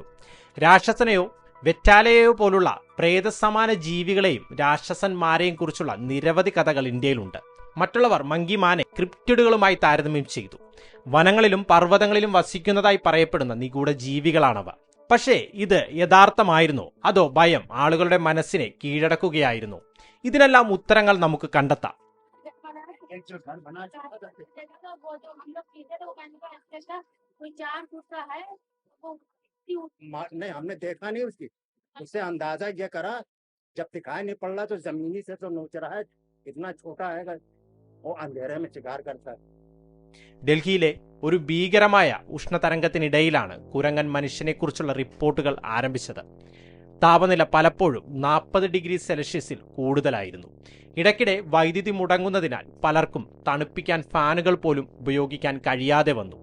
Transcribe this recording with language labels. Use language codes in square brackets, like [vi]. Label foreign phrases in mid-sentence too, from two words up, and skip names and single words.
[ml] രാക്ഷസനെയോ വെറ്റാലയെയോ പോലുള്ള പ്രേതസമാന ജീവികളെയും രാക്ഷസന്മാരെയും കുറിച്ചുള്ള നിരവധി കഥകൾ ഇന്ത്യയിലുണ്ട്. മറ്റുള്ളവർ മങ്കിമാനെ ക്രിപ്റ്റിഡുകളുമായി താരതമ്യം ചെയ്തു. വനങ്ങളിലും പർവ്വതങ്ങളിലും വസിക്കുന്നതായി പറയപ്പെടുന്ന നിഗൂഢ ജീവികളാണവ. പക്ഷേ ഇത് യഥാർത്ഥമായിരുന്നോ അതോ ഭയം ആളുകളുടെ മനസ്സിനെ കീഴടക്കുകയായിരുന്നോ? ഇതിനെല്ലാം ഉത്തരങ്ങൾ നമുക്ക് കണ്ടെത്താം. [hi] नहीं, हमने देखा नहीं उससे अंदाजा ये करा, जब दिखाई नहीं पड़ रहा तो जमीनी से तो नोच रहा है, इतना छोटा है वो अंधेरे में शिकार करता है. [ml] ഡൽഹിയിലെ ഒരു ഭീകരമായ ഉഷ്ണതരംഗത്തിനിടയിലാണ് കുരങ്ങൻ മനുഷ്യനെക്കുറിച്ചുള്ള റിപ്പോർട്ടുകൾ ആരംഭിച്ചത്. താപനില പലപ്പോഴും 40 ഡിഗ്രി സെൽഷ്യസിൽ കൂടുതലായിരുന്നു. ഇടയ്ക്കിടെ വൈദ്യുതി മുടങ്ങുന്നതിനാൽ പലർക്കും തണുപ്പിക്കാൻ ഫാനുകൾ പോലും ഉപയോഗിക്കാൻ കഴിയാതെ വന്നു.